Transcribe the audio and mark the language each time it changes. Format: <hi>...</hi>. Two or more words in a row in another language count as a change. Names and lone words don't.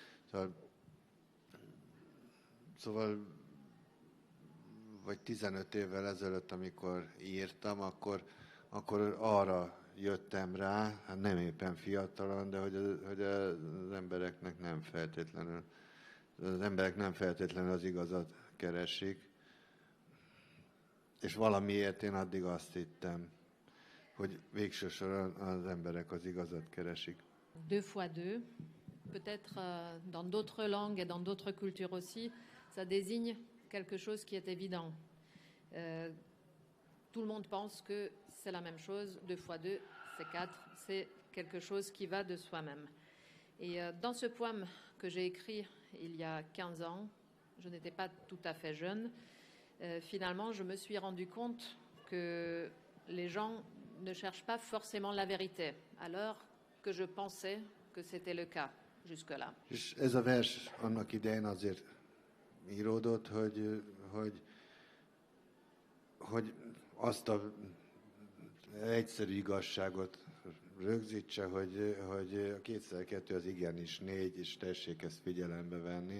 <hu>Szóval vagy 15 évvel ezelőtt, amikor írtam, akkor arra jöttem rá, hát nem éppen fiatalon, de hogy az emberek nem feltétlenül az igazat keresik. És valamiért én addig azt hittem, hogy végső soron az emberek az igazat keresik.</hu> <fr>2 fois 2, peut-être dans d'autres langues et dans d'autres cultures aussi, ça désigne quelque chose qui est évident. Tout le monde pense que c'est la même chose, 2 fois 2, c'est 4, c'est quelque chose qui va de soi-même. Et dans ce poème que j'ai écrit il y a 15 ans, je n'étais pas tout à fait jeune, finalement je me suis rendu compte que les gens ne cherchent pas forcément la vérité, alors que je pensais que c'était le cas jusque-là.</fr> <hu>És ez a vers annak idején azért íródott, hogy azt a egyszerű igazságot rögzítse, hogy a 2x2 az igenis 4, és tessék ezt figyelembe venni.</hu>